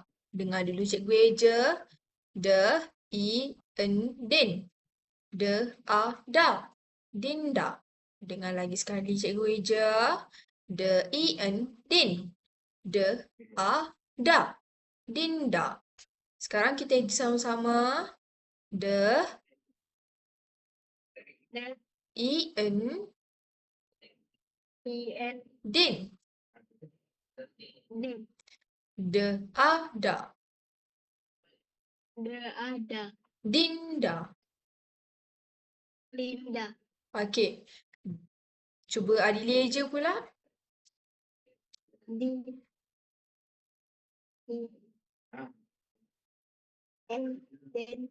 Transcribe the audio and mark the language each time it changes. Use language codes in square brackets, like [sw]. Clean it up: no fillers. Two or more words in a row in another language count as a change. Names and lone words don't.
[ms] Dengar dulu cikgu eja. De, i, en, din. De, a, da. Dinda. Dengar lagi sekali cikgu eja. De, i, en, din. De, a, da. Dinda. Sekarang kita eja sama-sama. De, i, en, din. De, a, da. Ada. Dinda. Linda. Okey. Cuba Adili eja pula. D N N